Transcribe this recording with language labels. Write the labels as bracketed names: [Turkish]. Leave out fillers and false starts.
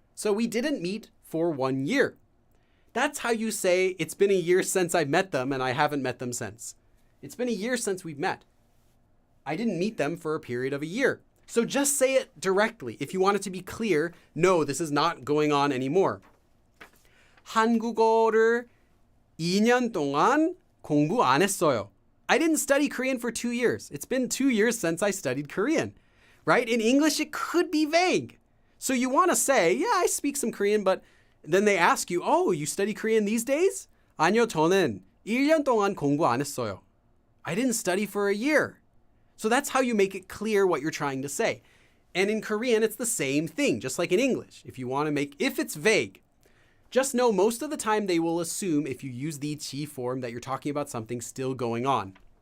[English] So we didn't meet for 1 year. That's how you say it's been a year since I met them and I haven't met them since. It's been a year since we've met. I didn't meet them for a period of a year. So just say it directly. If you want it to be clear, no, this is not going on anymore. [Korean] 한국어를 2년 동안 공부 안 했어요. [English] I didn't study Korean for 2 years. It's been 2 years since I studied Korean, right? In English, it could be vague. So you want to say, yeah, I speak some Korean, but then they ask you, oh, you study Korean these days? [Korean] 아니요, 저는 1년 동안 공부 안 했어요. [English] I didn't study for a year. So that's how you make it clear what you're trying to say. And in Korean, it's the same thing, just like in English. If it's vague, just know most of the time they will assume if you use the 지 form that you're talking about something still going on.